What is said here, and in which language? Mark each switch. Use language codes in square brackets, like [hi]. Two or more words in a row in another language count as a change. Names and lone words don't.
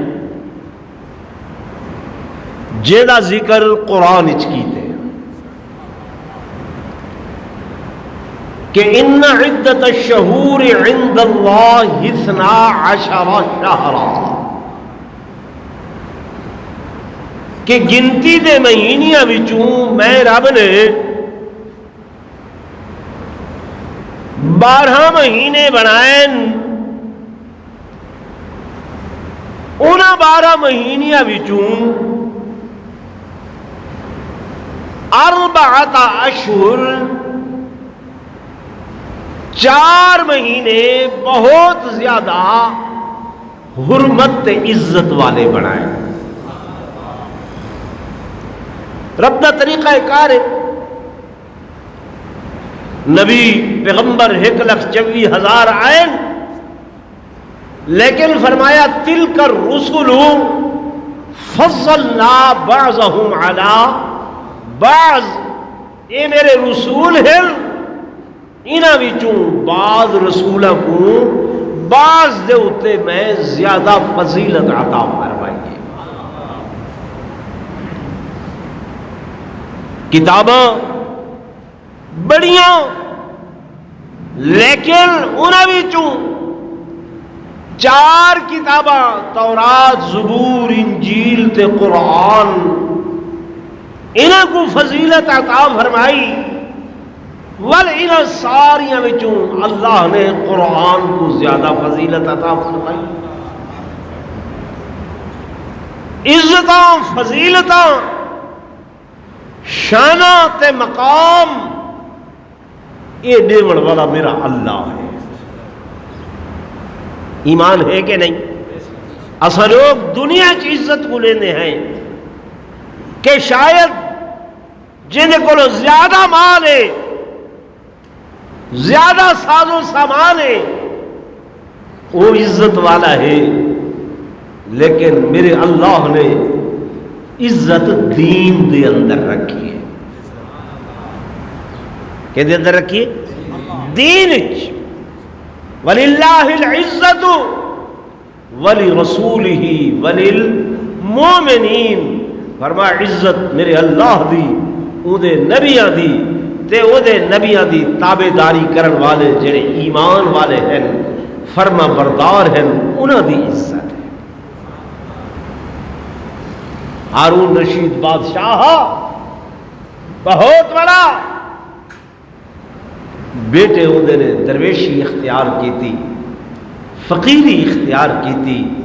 [pa] جیدا ذکر قرآن اچ کیتے کہ [ar] ان عدت الشہور عند اللہ 12 شہرا، [pa] کہ گنتی دے مہینیاں وچوں میں رب نے 12 مہینے بنائے، انہاں 12 مہینیاں وچوں 4 اشہر 4 مہینے بہت زیادہ حرمت تے عزت والے بنائے۔ رب دا طریقہ کار ہے، نبی پیغمبر 1,24,000 آئے، لیکن فرمایا [ar] تلک الرسل فضلنا بعضهم علی بعض، [ur] یہ میرے رسول ہیں، [pa] انہاں وچوں بعض رسولاں کو بعض دے اتے میں زیادہ فضیلت عطا فرمائی ہے۔ کتاباں بڑیاں، لیکن انہاں وچوں 4 کتاباں تورات، زبور، انجیل تے قرآن، انہاں کو فضیلت عطا فرمائی، انہاں ساریاں وچوں اللہ نے قرآن کو زیادہ فضیلت عطا فرمائی۔ عزتاں، فضیلتاں، شاناں تے مقام یہ دیون والا میرا اللہ ہے۔ [ur] ایمان ہے کہ نہیں؟ اساں لوگ دنیا کی عزت کو لینے ہیں کہ شاید جن کو زیادہ مال ہے، زیادہ ساز و سامان ہے، وہ عزت والا ہے، لیکن میرے اللہ نے عزت دین دے اندر رکھی ہے۔ [pa] کہ دے اندر رکھی ہے؟ دین اچ۔ [ar] وَلِلَّهِ الْعِزَّةُ وَلِرَسُولِهِ وَلِلْمُؤْمِنِينَ، [pa] فرمایا عزت میرے اللہ دی، او دے نبیاں دی، تے او دے نبیاں دی تابعداری کرن والے جڑے ایمان والے ہیں، فرما بردار ہیں، انہاں دی عزت ہے۔ [ur] ہارون رشید بادشاہ بہت بڑا، بیٹے اندے نے درویشی اختیار کی تھی، فقیری اختیار کی تھی۔